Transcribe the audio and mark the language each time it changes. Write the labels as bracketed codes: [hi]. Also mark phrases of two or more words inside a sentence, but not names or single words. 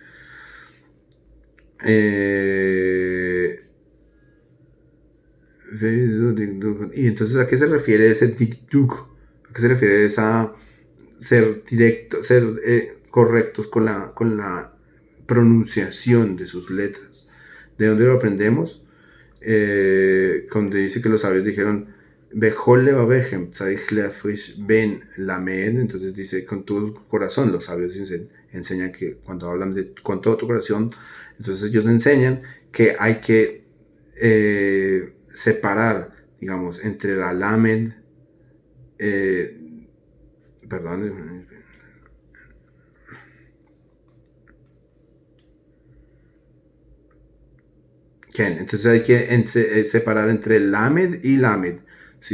[es] Y entonces, ¿a qué se refiere ese dikduk? ¿A qué se refiere esa ser directo, ser correctos con la pronunciación de sus letras? ¿De dónde lo aprendemos? Cuando dice que los sabios dijeron [he] בכל לבבכם צריך להפריש בין למד, [es] entonces dice con tu corazón. Los sabios enseñan que cuando hablan de con todo tu corazón, entonces ellos enseñan que hay que separar, digamos, entre la lamed, perdón, entonces hay que separar entre lamed y lamed, ¿sí?